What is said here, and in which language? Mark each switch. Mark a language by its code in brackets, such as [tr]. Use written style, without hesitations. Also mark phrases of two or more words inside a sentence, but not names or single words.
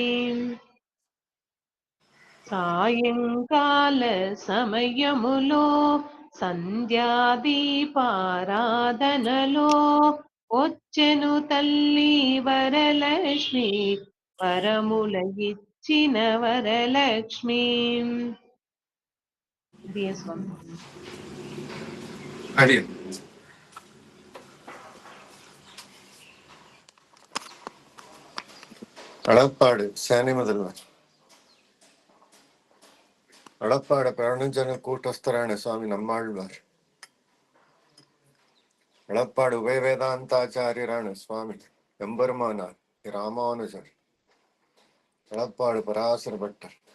[te] సాయంకాల సమయములో సంధ్యాదీపారాధనలో వచ్చెను తల్లి వరలక్ష్మి, వరముల ఇచ్చిన వరలక్ష్మి. అడియన్. [ta] அளப்பாடு சேனை முதல்வர் அளப்பாடு பழனஞ்சன கூட்டஸ்தரான சுவாமி நம்மாழ்வார் அளப்பாடு உபயவேதாந்தாச்சாரியரான சுவாமி எம்பெருமானார் ராமானுஜர் அளப்பாடு பராசர பட்டர்